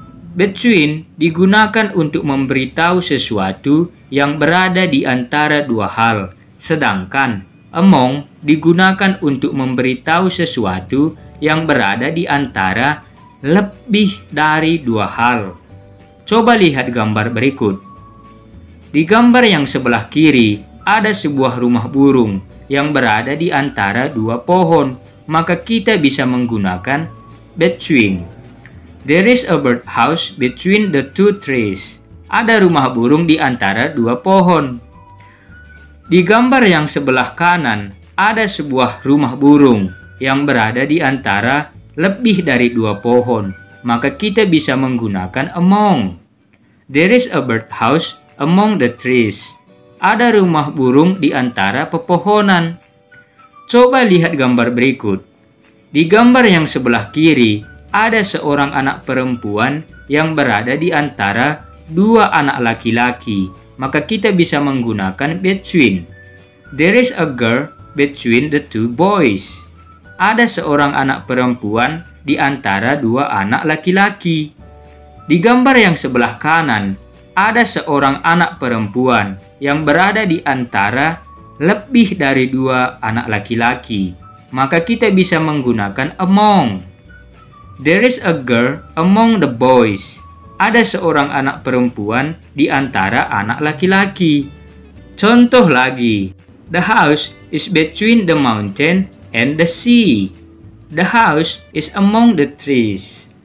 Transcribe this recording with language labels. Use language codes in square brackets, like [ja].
[id] Between digunakan untuk memberitahu sesuatu yang berada di antara dua hal, sedangkan among digunakan untuk memberitahu sesuatu yang berada di antara lebih dari dua hal. Coba lihat gambar berikut. Di gambar yang sebelah kiri, ada sebuah rumah burung yang berada di antara dua pohon, maka kita bisa menggunakan between. [en] There is a birdhouse between the two trees. [id] Ada rumah burung di antara dua pohon. Di gambar yang sebelah kanan, ada sebuah rumah burung yang berada di antara lebih dari dua pohon, maka kita bisa menggunakan among. [en] There is a birdhouse among the trees. [id] Ada rumah burung di antara pepohonan. Coba lihat gambar berikut. Di gambar yang sebelah kiri, ada seorang anak perempuan yang berada di antara dua anak laki-laki, maka kita bisa menggunakan between. [en] There is a girl between the two boys. [id] Ada seorang anak perempuan di antara dua anak laki-laki. Di gambar yang sebelah kanan, ada seorang anak perempuan yang berada di antara lebih dari dua anak laki-laki, maka kita bisa menggunakan among. [en] There is a girl among the boys. [id] Ada seorang anak perempuan di antara anak laki-laki. Contoh lagi, [en] the house is between the mountain and the sea. The house is among the trees.